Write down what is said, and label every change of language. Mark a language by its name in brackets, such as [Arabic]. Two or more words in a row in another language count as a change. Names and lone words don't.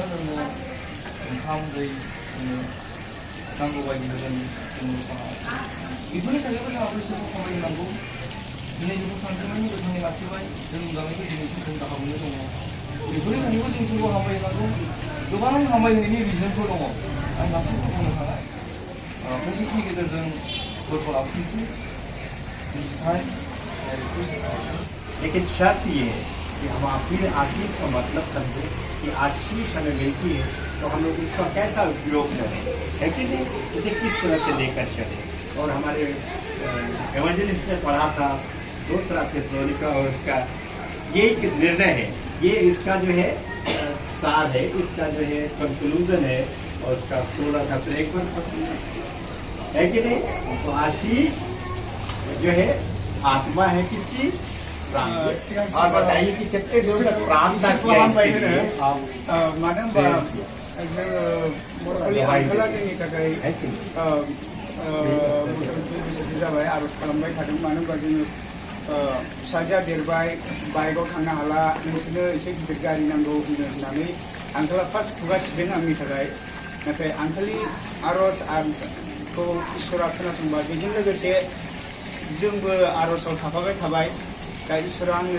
[Bodo] लोंनो ओंखाम दै जोंनो नांगौ बायदि होदों जोंनि समाव बेफोरनि थाखायबो जोंहा बैसोरखौ खामायनांगौ दिनै जोंखौ सानसेमानि गोथाङै लाखिबाय जों गामिखौ दिनैसिम जों गाहामैनो दङ बेफोरनि थाखायबो जों सोरखौ हामबायनांगौ गोबां हामबायनायनि रिजनफोर दङ आं गासैबो बुंनो थाङा प्रसेसनि गेजेरजों फोरखौ लाबोफिनसै [Hindi] लेकिन शर्त ये है कि हम अपने आशीष का मतलब समझे कि आशीष हमें मिलती है तो हम लोग इसका कैसा उपयोग करें है कि नहीं इसे किस तरह से लेकर चले और हमारे एवेंजलिस्ट ने पढ़ा था दो तरह से प्रोनिका और उसका ये एक निर्णय है ये इसका जो है सार है इसका जो है कंक्लूजन है और उसका 16-17 एक बार है कि नहीं तो आशीष जो है आत्मा है किसकी और बताइए कि कितने दिनों तक प्राण तक [Bodo] जाबाय आरज खालामबाय थादों मानो होनबा जोङो फिसाजोआ देरबाय बाइकआव थांनो हाला नोंसोरनो एसे गिदिर गारि नांगौ होननानै आंखाला फार्स्ट खुगासिदों आंनि थाखाय नाथाय आंखालनि आरजखौ इसोरा खोनासंबाय बेजों लोगोसे जोंबो आरजआव थाफाबाय थाबाय दा इसोरा आंनो